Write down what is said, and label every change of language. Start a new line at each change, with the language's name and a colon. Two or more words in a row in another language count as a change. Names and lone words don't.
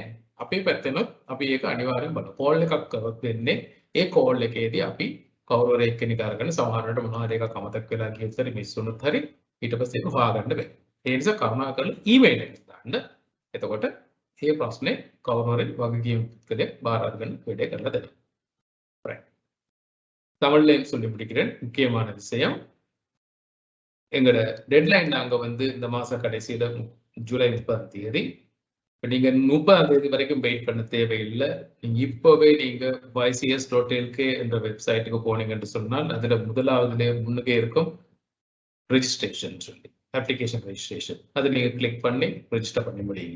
Sinhala: අපේ පැත්තෙනොත් අපි ඒක අනිවාර්යෙන් බලමු. කෝල් එකක් කරොත් වෙන්නේ ඒ කෝල් එකේදී අපි කවුරු හරි එක්කෙනෙක් අරගෙන සමහරවිට මොනවා හරි එකක් අමතක වෙලා ගියොත් හරි මිස් වුණොත් හරි ඊට පස්සේ ඒක හොයාගන්න බෑ. ඒ නිසා කරුණාකරලා ඊමේල් එකක් දාන්න. එතකොට මේ ප්‍රශ්නේ කවුරු හරි වගකීම් පුද්ගලයෙක් බාර අරගෙන වැඩේ කරලා දෙනවා. right.
Tamil: தமிழ்ல சொல்லி முடிக்கிறேன். முக்கியமான விஷயம் எங்களோட டெட்லைன் நாங்க வந்து இந்த மாச கடைசியில ஜூலை 30ஆம் தேதி. நீங்க 30ஆம் தேதி வரைக்கும் வெயிட் பண்ண தேவையில்லை. நீங்க இப்பவே நீங்க YCS.lk என்ற வெப்சைட்டுக்கு போனீங்கன்னு சொன்னால் அதுல முதலாவதுல முன்னுக்கே இருக்கும் ரெஜிஸ்ட்ரேஷன் சொல்லி
English: application registration
Tamil: அதை நீங்க கிளிக் பண்ணி ரெஜிஸ்டர் பண்ணி முடியுங்க.